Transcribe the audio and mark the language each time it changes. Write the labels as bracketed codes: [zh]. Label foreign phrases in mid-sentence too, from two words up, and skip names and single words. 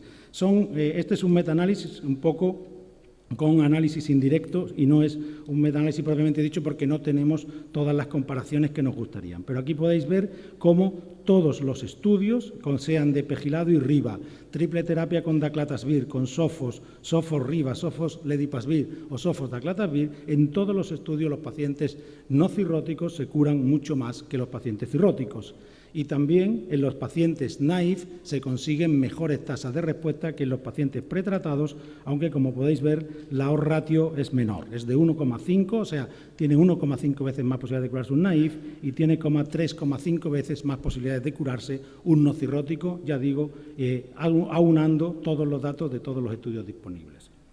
[es] Este es un metaanálisis un poco con análisis indirectos y no es un metaanálisis propiamente dicho porque no tenemos todas las comparaciones que nos gustarían. Pero aquí podéis ver cómo todos los estudios, sean de pegilado y riba, triple terapia con daclatasvir, con sofos, sofos-riba, sofos-ledipasvir o sofos-daclatasvir, en todos los estudios los pacientes no cirróticos se curan mucho más que los pacientes cirróticos. Y también en los pacientes naïf se consiguen mejores tasas de respuesta que en los pacientes pretratados, aunque como podéis ver la [en] odds ratio [es] es menor, es de 1,5, o sea, tiene 1,5 veces más posibilidades de curarse un naïf y tiene 3,5 veces más posibilidades de curarse un no cirrótico, ya digo, aunando todos los datos de todos los estudios disponibles.